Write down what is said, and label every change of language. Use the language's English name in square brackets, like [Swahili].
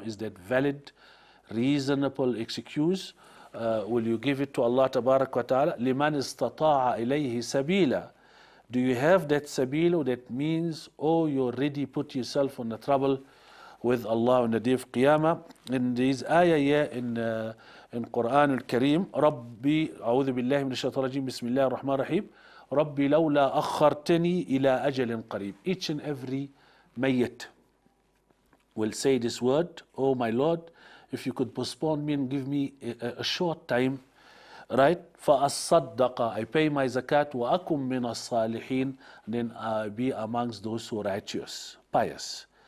[English] Is that valid, reasonable excuse? Will you give it to Allah Tabarak wa Ta'ala? [Arabic] لِمَنْ اسْتَطَاعَ إِلَيْهِ سَبِيلًا. [English] Do you have that sabil? That means, oh, you already put yourself on the trouble with Allah on the day of Qiyamah. In this ayah here in Quran al-Kareem, [Arabic] Rabbi, أعوذ بالله من الشيطان الرجيم, بسم الله الرحمن الرحيم, Rabbi لولا أخرتني إلى أجل قريب. [English] Each and every mayyit will say this word, oh my Lord, if you could postpone me and give me a short time, right? [Arabic] فَأَصَّدَّقَ, [English] I pay my zakat, [Arabic] وَأَكُمْ مِنَ الصَّالِحِينَ, [English] then I be amongst those who are righteous, pious.